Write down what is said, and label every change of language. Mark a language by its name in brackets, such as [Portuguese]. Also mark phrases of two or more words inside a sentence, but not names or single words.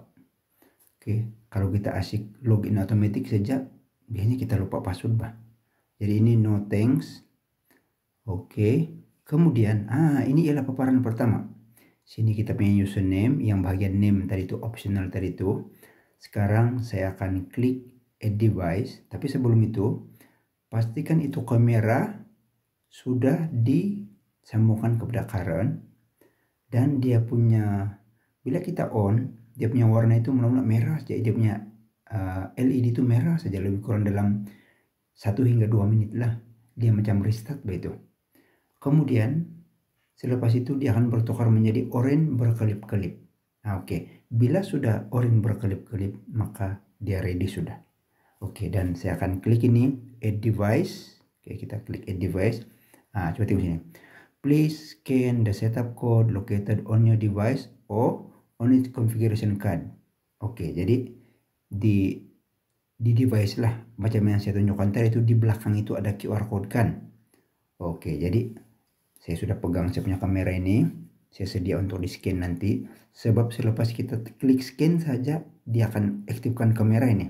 [Malay] Oke, kalau kita asik login otomatis saja, biasanya kita lupa password Jadi ini [English] no thanks. [Malay] Oke, kemudian ini ialah paparan pertama. Sini kita punya username, yang bagian name tadi itu optional tadi itu. Sekarang saya akan klik [English] add device, [Malay] tapi sebelum itu pastikan itu kamera sudah disambungkan kepada current, dan dia punya, bila kita on, dia punya warna itu mula-mula merah, jadi dia punya LED itu merah saja, lebih kurang dalam 1 hingga 2 menit lah dia macam restart begitu. Kemudian selepas itu dia akan bertukar menjadi oranye berkelip-kelip. Nah, oke. Bila sudah oranye berkelip-kelip, maka dia ready sudah. Oke, dan saya akan klik ini [English] add device. [Malay] Oke, kita klik [English] add device. [Malay] Nah, coba tengok sini. [English] Please scan the setup code located on your device or on its configuration card. [Malay] Oke, jadi di device lah, macam yang saya tunjukkan tadi itu, di belakang itu ada [English] QR code [Malay] kan. Oke, jadi saya sudah pegang saya punya kamera ini, saya sedia untuk di scan nanti, sebab selepas kita klik scan saja dia akan aktifkan kamera ini.